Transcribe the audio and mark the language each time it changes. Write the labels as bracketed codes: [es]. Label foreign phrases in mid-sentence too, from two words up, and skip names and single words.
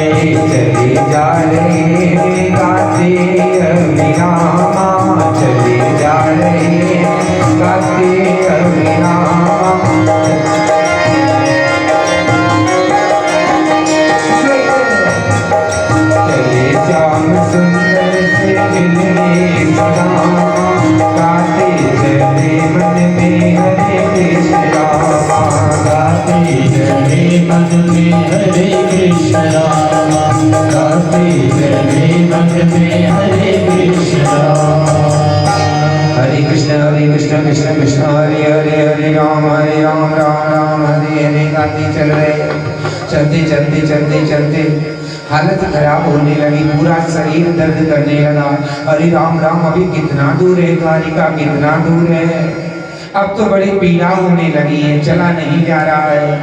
[hi] चले जा रहे गाते अभिरामा, चले जा रहे गाते अभिरामा। चले श्याम सुंदर से मिलने सुदामा, गाते चले मन में हरे कृष्ण रामा, गाते चले मन में हरे कृष्ण रामा, गाते चले मन में हरे कृष्ण रामा। हरे कृष्ण कृष्ण कृष्ण हरे हरे, हरे राम राम राम हरे हरे। गाते चल रहे, चलते चलते चलते चलते हालत खराब होने लगी, पूरा शरीर दर्द करने लगा। अरे राम राम, अभी कितना दूर है द्वारिका, कितना दूर है। अब तो बड़ी पीड़ा होने लगी है, चला नहीं जा रहा है।